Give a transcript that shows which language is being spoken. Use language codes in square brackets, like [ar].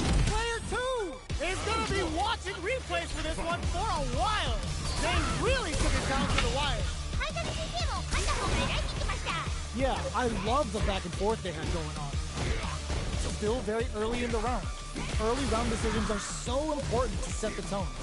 [en] Player two is gonna be watching replays for this one for a while. They really took it down to the wire. [ja] 配達先生も勝った方が偉いって言ってました [en] Yeah, I love the back and forth they had going on. Still very early in the round. Early round decisions are so important to set the tone.